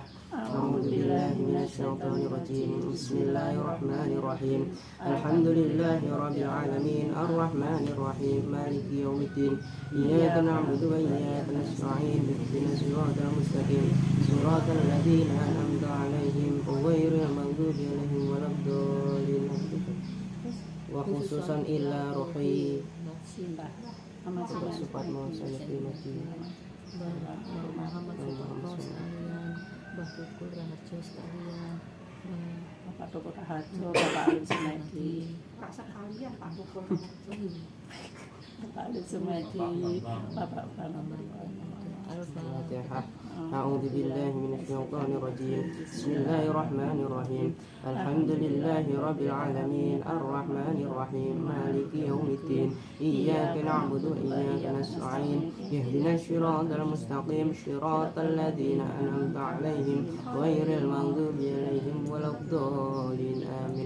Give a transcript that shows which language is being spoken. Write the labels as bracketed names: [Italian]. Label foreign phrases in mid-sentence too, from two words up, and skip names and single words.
[Arabic] أعوذ بالله من الشيطان الرجيم. بسم الله الرحمن الرحيم الحمد لله رب العالمين الرحمن الرحيم مالك يوم الدين إياك نعبد وإياك نستعين اهدنا الصراط المستقيم صراط الذين أنعمت عليهم غير المغضوب عليهم ولا الضالين. وخصوصا إلى روحي [Indonesian] Mbah Tukul Raharjo sekalian, Bapak Tukul Raharjo, Bapak Alim Sumedi, Bapak Alim Sumedi, Bapak [Arabic] الفاتحة. أعوذ بالله من الشيطان الرجيم. بسم الله الرحمن الرحيم الحمد لله رب العالمين الرحمن الرحيم مالك يوم الدين إياك نعبد وإياك نستعين اهدنا الصراط المستقيم صراط الذين أنعمت عليهم غير المغضوب عليهم ولا الضالين آمين.